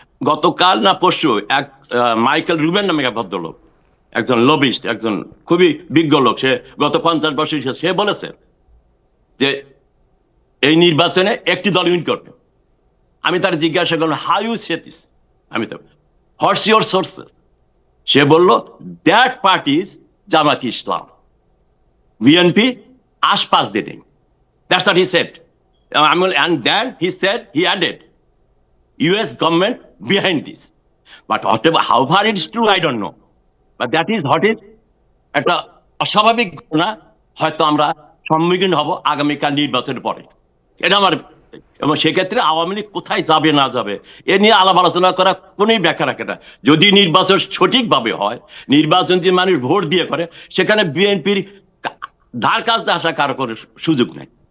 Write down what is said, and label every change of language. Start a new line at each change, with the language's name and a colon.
Bangla: গতকাল না পরশু এক মাইকেল রুবেন নামে এক ভদ্রলোক, একজন লবিস্ট, একজন খুবই বিজ্ঞ লোক, সে গত 50 বছর সে বলেছে যে এই নির্বাচনে একটি দল উইন করবে। আমি তার জিজ্ঞাসা করলাম,
English: how you say this, আমি তো what's your sources,
Bangla: সে বলল
English: That party is Jamaat Islam, BNP আশপাশ দিন। That's what he said. And then he said, he added, US government behind this. But whatever, how far it is true, I don't know. But that is what is
Bangla: একটা অস্বাভাবিক ঘটনা হয়তো আমরা সম্মুখীন হব আগামীকাল নির্বাচনের পরে। এটা আমার, এবং সেক্ষেত্রে আওয়ামী লীগ কোথায় যাবে না যাবে এ নিয়ে আলাপ আলোচনা করা কোনোই ব্যাখ্যা রাখে না। যদি নির্বাচন সঠিকভাবে হয়, নির্বাচন যে মানুষ ভোট দিয়ে করে, সেখানে বিএনপির ধার কাছে আসা কারো কোনো সুযোগ নেই।